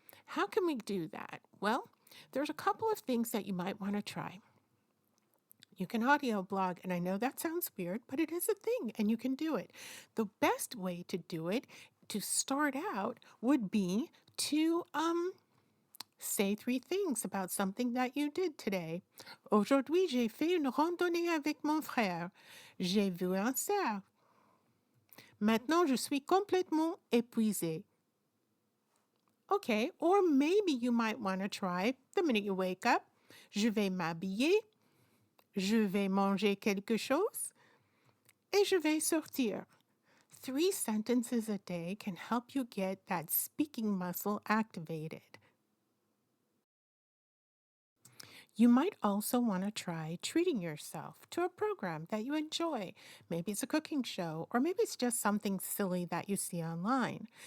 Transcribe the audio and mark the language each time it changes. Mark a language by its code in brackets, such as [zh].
[en] How can we do that? Well, there's a couple of things that you might want to try. You can audio blog, and I know that sounds weird, but it is a thing and you can do it. The best way to do it to start out would be to say 3 things about something that you did today. [fr] Aujourd'hui, j'ai fait une randonnée avec mon frère. J'ai vu un cerf. Maintenant, je suis complètement épuisé. [en] Okay, or maybe you might want to try the minute you wake up. [fr] Je vais m'habiller. Je vais manger quelque chose. Et je vais sortir. [en] 3 sentences a day can help you get that speaking muscle activated. You might also want to try treating yourself to a program that you enjoy. Maybe it's a cooking show, or maybe it's just something silly that you see online.